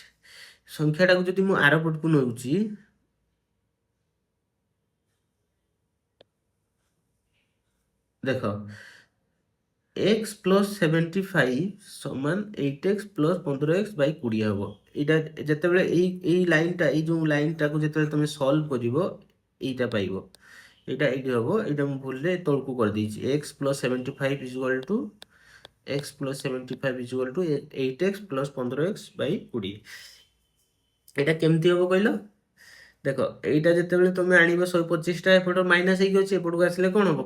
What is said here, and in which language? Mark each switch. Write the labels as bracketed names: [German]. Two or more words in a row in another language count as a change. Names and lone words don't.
[Odia] ସଂଖ୍ୟାଟାକୁ ଯଦି ମୁଁ ଆର ପଟକୁ ନେଉଛି, ଦେଖ [English] x plus 75 [Odia] ସମାନ [English] 8x plus 15x by 20 [Odia] ହବ। ଏଇଟା ଯେତେବେଳେ ଏଇ ଲାଇନଟା, ଏଇ ଯେଉଁ ଲାଇନଟାକୁ ଯେତେବେଳେ ତମେ ସଲ୍ଭ କରିବ, ଏଇଟା ପାଇବ। ଏଟା ଏଇଟି ହବ। ଏଟା ମୁଁ ଭୁଲରେ ତଳକୁ କରିଦେଇଛି। [English] x plus 75 equal to x plus 75 equal to 8x plus 15x by 20. [Odia] এটা କେମିତି ହବ କହିଲ? ଦେଖ এইଟା ଯେତେବେଳେ ତମେ ଆଣିବ 125ଟା ଏପଟ ମାଇନସ୍ ହେଇକି ଅଛି, ଏପଟକୁ ଆସିଲେ କଣ ହବ?